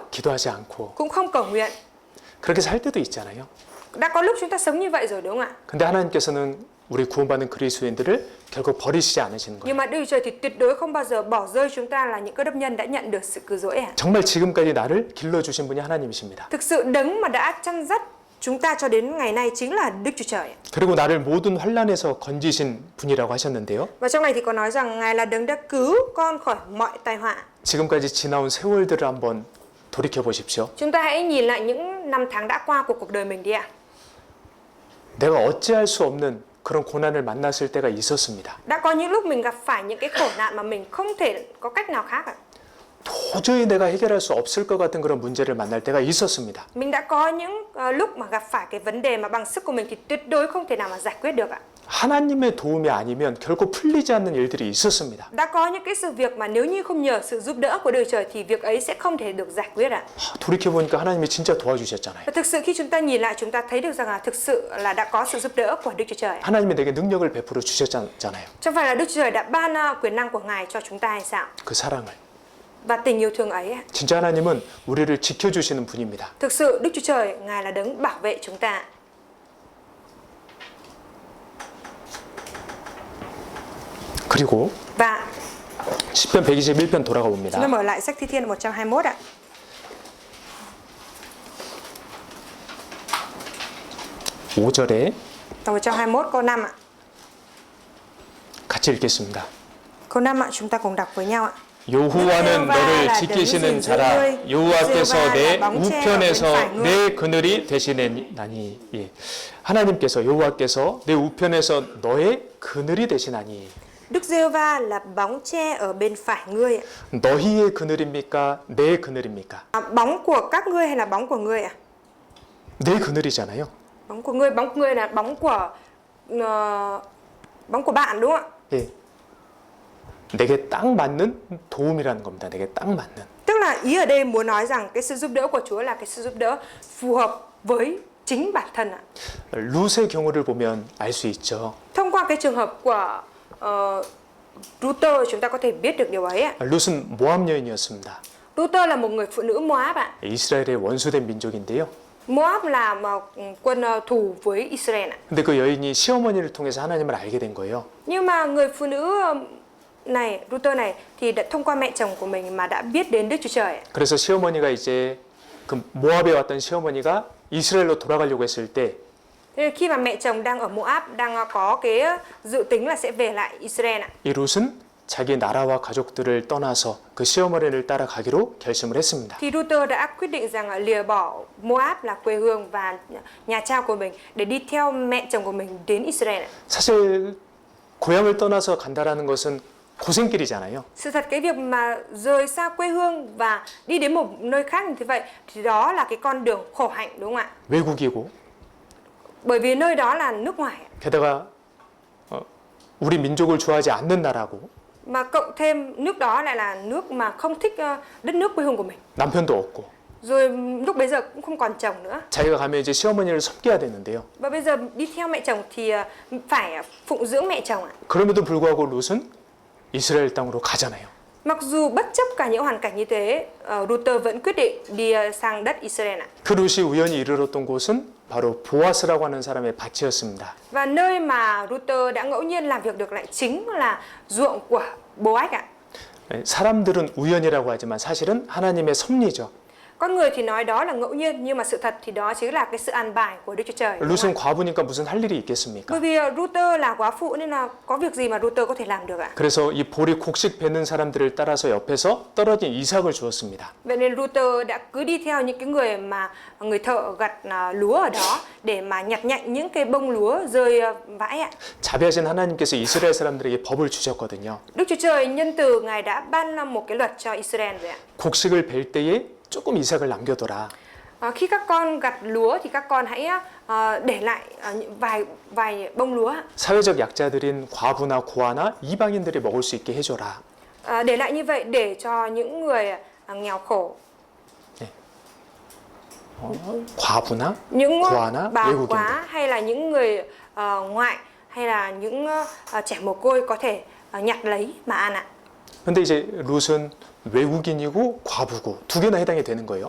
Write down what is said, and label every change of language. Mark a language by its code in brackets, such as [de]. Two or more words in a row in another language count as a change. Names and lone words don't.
[ko] 기도하지 않고 [vi] cũng không cầu nguyện. [ko] 그렇게 살 때도 있잖아요. [vi] Đã có lúc chúng ta sống như vậy rồi đúng không ạ? [ko] 근데 하나님께서는 우리 구원받은 그리스도인들을 결국 버리시지 않으시는 거예요. [vi] Nhưng mà Đức Chúa Trời thì tuyệt đối không bao giờ bỏ rơi chúng ta là những cơ đốc nhân đã nhận được sự cứu rỗi ạ. [ko] 정말 지금까지 나를 길러주신 분이 하나님이십니다. [vi] Thực sự đấng mà đã chăn dắt chúng ta cho đến ngày nay chính là Đức Chúa Trời. [ko] 그리고 나를 모든 환란에서 건지신 분이라고 하셨는데요. [vi] Và trong này thì có nói rằng Ngài là đấng đã cứu con khỏi mọi tai họa. [ko] 지금까지 지나온 세월들을 한번 돌이켜 보십시오. [vi] Chúng ta hãy nhìn lại những năm tháng đã qua của cuộc đời mình đi ạ. [ko] 내가 어찌할 수 없는 그런 고난을 만났을 때가 있었습니다. [vi] Đã có những lúc mình gặp phải những cái khổ nạn mà mình không thể có cách nào khác ạ. [ko] 도저히 내가 해결할 수 없을 것 같은 그런 문제를 만날 때가 있었습니다. [vi] Mình đã có những lúc mà gặp phải cái vấn đề mà bằng sức của mình thì tuyệt đối không thể nào mà giải quyết được ạ. [ko] 하나님의 도움이 아니면 결코 풀리지 않는 일들이 있었습니다. [vi] Đã có những cái sự việc mà nếu như không nhờ sự giúp đỡ của Đức Trời thì việc ấy sẽ không thể được giải quyết ạ. [ko] 돌이켜 보니까 하나님이 진짜 도와주셨잖아요. [vi] Và thực sự khi chúng ta nhìn lại chúng ta thấy được rằng là thực sự là đã có sự giúp đỡ của Đức Chúa Trời. [ko] 하나님이 내게 능력을 베풀어 주셨잖아요. [vi] Chẳng phải là Đức Chúa Trời đã ban quyền năng của Ngài cho chúng ta hay sao? [ko] 그 사랑을. [vi] Và tình yêu thương ấy. [ko] 진짜 하나님은 우리를 지켜주시는 분입니다. [vi] Thực sự Đức Chúa Trời Ngài là đấng bảo vệ chúng ta. [ko] 그리고 [vi] Và [ko] 시편 121편 돌아가 [vi] chúng ta [ko] 봅니다. [vi] mở lại sách Thi Thiên 121 ạ. [ko] 오 절에 [vi] Tập 121 câu 5 ạ. [ko] 같이 읽겠습니다. [vi] Câu 5 ạ, chúng ta cùng đọc với nhau ạ. [ko] 여호와는 너를 지키시는 자라. 여호와께서 내 우편에서 내 그늘이 되시나니. 예. 하나님께서 여호와께서 내 우편에서 너의 그늘이 되시나니. [vi] Đức Giê-hô-va là bóng che ở bên phải ngươi ạ. [ko] 너희의 그늘입니까? 내 그늘입니까? [vi] Bóng của các ngươi hay là bóng của ngươi ạ? [ko] 내 그늘이잖아요. [vi] Bóng của ngươi là bóng của bạn đúng không ạ? [ko] 예. 내게 딱 맞는 도움이라는 겁니다. 내게 딱 맞는. [vi] Tức là ý ở đây muốn nói rằng cái sự giúp đỡ của Chúa là cái sự giúp đỡ phù hợp với chính bản thân ạ. [ko] 룻의 경우를 보면 알 수 있죠. [vi] Thông qua cái trường hợp của Ruther chúng ta có thể biết được điều ấy ạ. [ko] 룻은 모압 여인이었습니다. [vi] Ruther là một người phụ nữ Moab ạ. [ko] 이스라엘의 원수된 민족인데요. [vi] Moab là một quân thù với Israel ạ. [ko] 근데 그 여인이 시어머니를 통해서 하나님을 알게 된 거예요. [vi] Nhưng mà người phụ nữ này, Ruther này thì đã thông qua mẹ chồng của mình mà đã biết đến Đức Chúa Trời ạ. [ko] 그래서 시어머니가 이제 그 모압에 왔던 시어머니가 이스라엘로 돌아가려고 했을 때 [vi] Thế khi mà mẹ chồng đang ở Moab đang có cái dự tính là sẽ về lại Israel ạ. [ko] 이 룻은 자기 나라와 가족들을 떠나서 그 시어머니를 따라가기로 결심을 했습니다. [vi] Thì Ruther đã quyết định rằng lìa bỏ Moab là quê hương và nhà cha của mình để đi theo mẹ chồng của mình đến Israel ạ. [ko] 사실 고향을 떠나서 간다라는 것은 고생길이잖아요. [vi] Sự thật cái việc mà rời xa quê hương và đi đến một nơi khác như thế vậy thì đó là cái con đường khổ hạnh đúng không ạ? [ko] 외국이고 [vi] Bởi vì nơi đó là nước ngoài ạ. [ko] 게다가 우리 민족을 좋아하지 않는 나라고 [vi] Mà cộng thêm nước đó lại là nước mà không thích đất nước quê hương của mình. [ko] 남편도 없고 [vi] Rồi lúc bấy giờ cũng không còn chồng nữa. [ko] 자기가 가면 이제 시어머니를 섬겨야 되는데요. [vi] Và bây giờ đi theo mẹ chồng thì phải phụng dưỡng mẹ chồng ạ. [ko] 그럼에도 불구하고 룻은 이스라엘 땅으로 가잖아요. [vi] Mặc dù bất chấp cả những hoàn cảnh như thế, Ruther vẫn quyết định đi sang đất Israel ạ. [ko] 그 룻이 우연히 이르렀던 곳은 바로 보아스라고 하는 사람의 밭이었습니다. [vi] Và nơi mà Ruther đã ngẫu nhiên làm việc được lại chính là ruộng của Boaz ạ. [ko] 사람들은 우연이라고 하지만 사실은 하나님의 섭리죠. [vi] Con người thì nói đó là ngẫu nhiên, nhưng mà sự thật thì đó chính là cái sự an bài của Đức Chúa Trời. [ko] 룻은 과부니까 무슨 할 일이 있겠습니까? [vi] Bởi vì Ruther là quá phụ nên là có việc gì mà Ruther có thể làm được ạ? [ko] 그래서 이 보리 곡식 베는 사람들을 따라서 옆에서 떨어진 이삭을 주었습니다. [vi] Vậy nên Ruther đã cứ đi theo những cái người mà người thợ gặt lúa ở đó để mà nhặt nhạnh những cái bông lúa rơi vãi ạ. [ko] 자비하신 하나님께서 이스라엘 사람들에게 법을 주셨거든요. [vi] Đức Chúa Trời nhân từ Ngài đã ban ra một cái luật cho Israel vậy ạ. [ko] 곡식을 벨 때에 조금 이삭을 남겨둬라. [vi] Khi các con gặt lúa thì các con hãy để lại vài bông lúa. [ko] 사회적 약자들인 과부나 고아나 이방인들이 먹을 수 있게 해줘라. [vi] Để lại như vậy để cho những người nghèo khổ, [ko] 과부나 [vi] những [ko] 고아나 [vi] bà [ko] 외국인들. [vi] quá hay là những người ngoại hay là những trẻ mồ côi có thể nhặt lấy mà ăn ạ. [ko] 근데 이제 룻은 외국인이고 과부고 두 개나 해당이 되는 거예요.